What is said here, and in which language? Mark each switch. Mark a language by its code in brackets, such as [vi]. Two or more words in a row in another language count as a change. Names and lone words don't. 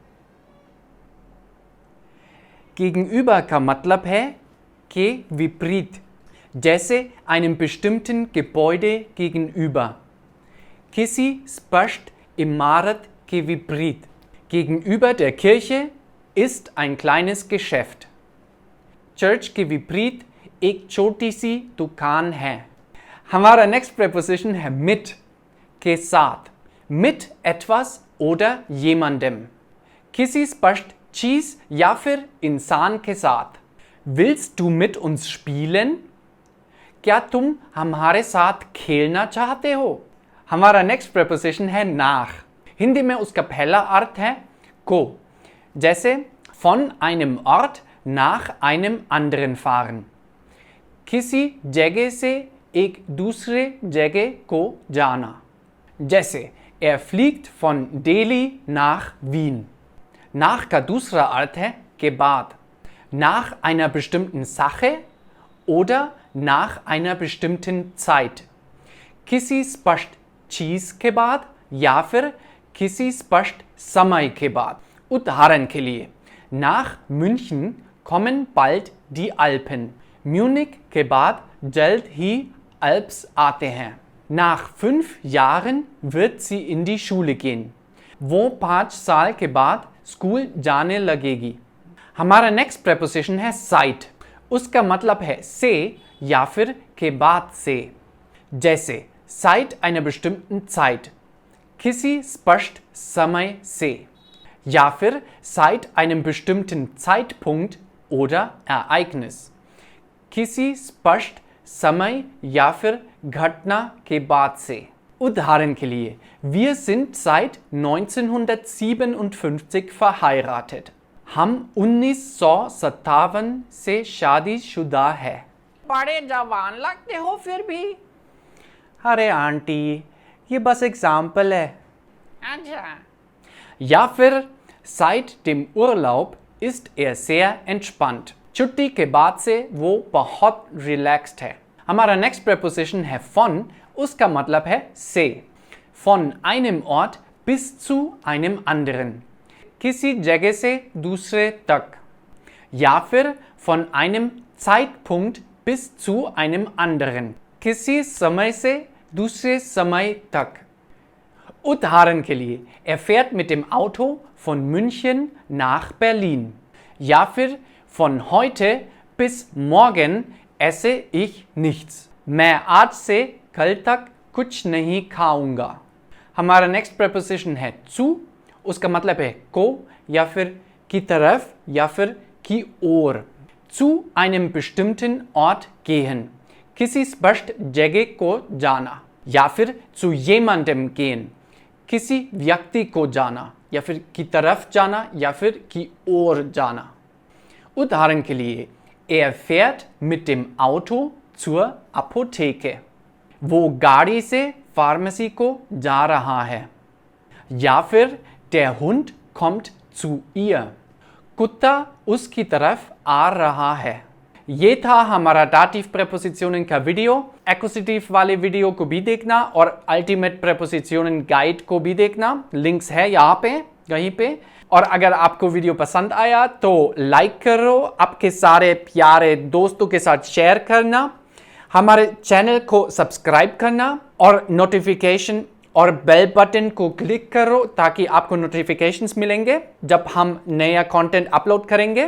[hi] gegenüber का मतलब है के विपरीत। [de] जैसे einem bestimmten Gebäude gegenüber, [hi] किसी स्पष्ट इमारत के विपरीत। [de] Gegenüber der Kirche ist ein kleines Geschäft, [hi] चर्च के विपरीत एक छोटी सी दुकान है। हमारा [en] next preposition [hi] है mit, के साथ। [de] mit etwas oder jemandem, [hi] किसी स्पष्ट चीज या फिर इंसान के साथ। [de] Willst du mit uns spielen? [hi] क्या तुम हमारे साथ खेलना चाहते हो? हमारा [en] next preposition [hi] है nach। हिंदी में उसका पहला अर्थ है को। [de] जैसे von einem Ort nach einem anderen fahren, [hi] किसी जगह से एक दूसरे जगह को जाना। [de] जैसे er fliegt von Delhi nach Wien। [hi] Nach का दूसरा अर्थ है के बाद, [de] nach einer bestimmten Sache oder nach einer bestimmten Zeit। [hi] किसी स्पष्ट चीज के बाद या फिर किसी स्पष्ट समय के बाद। उदाहरण के लिए, [de] nach München kommen bald die Alpen। [hi] म्यूनिक के बाद जल्द ही अल्प्स आते हैं। [de] Nach 5 Jahren wird sie in die Schule gehen। [hi] वो 5 साल के बाद स्कूल जाने लगेगी। हमारा [en] next preposition [hi] है seit। उसका मतलब है से या फिर के बाद से। [de] जैसे seit einer bestimmten Zeit, [hi] किसी स्पष्ट समय से, या फिर [de] seit einem bestimmten Zeitpunkt oder Ereignis, [hi] किसी स्पष्ट समय या फिर घटना के बाद से। उदाहरण के लिए, [de] wir sind seit 1957 verheiratet। [hi] हम 1957 से शादीशुदा है। बड़े जवान लगते हो फिर भी। अरे आंटी, ये बस एग्जाम्पल है। अच्छा। या फिर [de] seit dem Urlaub ist er sehr entspannt। [hi] छुट्टी के बाद से वो बहुत रिलैक्स्ड है। हमारा [en] next preposition [hi] है von। उसका मतलब है से। [de] von einem Ort bis zu einem anderen, [hi] किसी जगह से दूसरे तक, या फिर [de] von einem Zeitpunkt bis zu einem anderen, [hi] किसी समय से दूसरे समय तक। उदाहरण के लिए, [de] er fährt mit dem Auto von München nach Berlin। [hi] या फिर [de] von heute bis morgen esse ich nichts। [hi] मैं आज से कल तक कुछ नहीं खाऊंगा। हमारा [en] next preposition [hi] है zu। उसका मतलब है को या फिर की तरफ या फिर की ओर। [de] zu einem bestimmten Ort gehen, [hi] किसी स्पष्ट जगह को जाना, या फिर [de] zu jemandem gehen, [hi] किसी व्यक्ति को जाना, या फिर की तरफ जाना या फिर की ओर जाना। उदाहरण के लिए, [de] er fährt mit dem Auto zur Apotheke। [hi] वो गाड़ी से फार्मेसी को जा रहा है। या फिर [de] der Hund kommt zu ihr। [hi] कुत्ता उसकी तरफ आ रहा है। ये था हमारा [de] Dativ Präpositionen [hi] का वीडियो। एक्वजिटिव वाले वीडियो को भी देखना और [en] ultimate prepositions guide [hi] को भी देखना। लिंक्स है यहाँ पे, कहीं पे। और अगर आपको वीडियो पसंद आया तो लाइक करो, आपके सारे प्यारे दोस्तों के साथ शेयर करना, हमारे चैनल को सब्सक्राइब करना और नोटिफिकेशन और [en] bell button [hi] को क्लिक करो ताकि आपको नोटिफिकेशंस मिलेंगे जब हम नया कंटेंट अपलोड करेंगे।